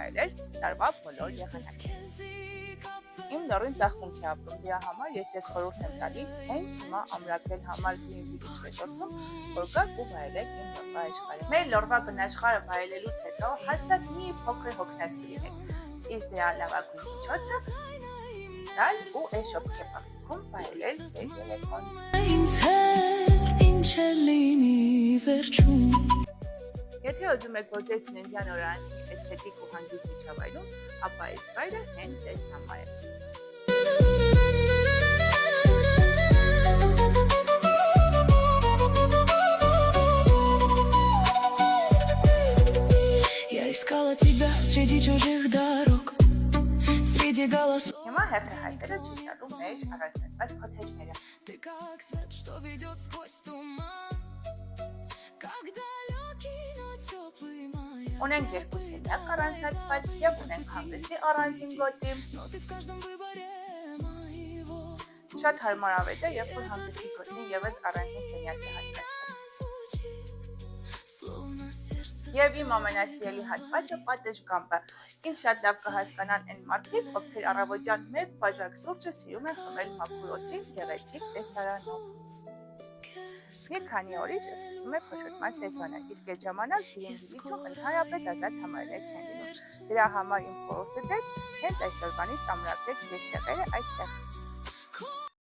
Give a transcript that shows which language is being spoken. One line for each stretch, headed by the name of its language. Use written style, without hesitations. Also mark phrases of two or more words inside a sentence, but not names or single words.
Armenian: վայելել տարվա բոլոր եղանակներում։ Իմ նորին ծաղկունք է ապրում, դրա համար ես ձեզ խորհուրդ եմ տալիս հենց հիմա ամրագրել համար Green Village Resort-ում, որ գաք ու վայելեք իմ Նորվա աշխարհը։ Մեր Նորվա բնաշխարհը վայելելուց հետո հաստատ մի փոքր հոգնած կլինեք։ Իսկ դրա լավագույն միջոցը դալ ու էշոփ քեփակում վայելել ձեր երեկոն։ Եթե ուզում եք, որ ձեր ծննդյան օրը անցնի էսթետիկ ու հանգիստ միջավայրում, ապա այս վայրը հենց ձեզ համար է։
Russian: Я искала тебя среди чужих дорог, среди голосов.
Armenian: Հիմա հերթը հայցերը ցույց տալու մեր առանձնացված քոթեջները։
Russian: Ты как свет, что ведет сквозь туман, как далекий, но теплый маяк.
Armenian: Ունենք երկու սենյակ առանձնացված եւ ունենք հանգստի առանձին գոտի։
Russian: Но ты в каждом выборе моего.
Armenian: Շատ հարմարավետ է, երբ որ հանգստի գոտին եւս առանձին սենյակ է հատկացված։
Russian: Словно сердце.
Armenian: Եվ իմ ամենասիրելի հատվածը պատշգամբը։ Ինչ շատ լավ կհասկանան այն մարդիկ, ովքեր առավոտյան մեկ բաժակ սուրճը սիրում են խմել մաքուր գեղեցիկ տեսարանով։ Մի քանի օրից սկսում է փոշոտման սեզոնը, իսկ այդ ժամանակ Green Village-ում ընդհանրապես ազատ համարներ չեն լինում։ Դրա համար իմ խորհուրդը ձեզ հենց այսօրվանից ամրագրեք ձեր տեղերը այստեղ։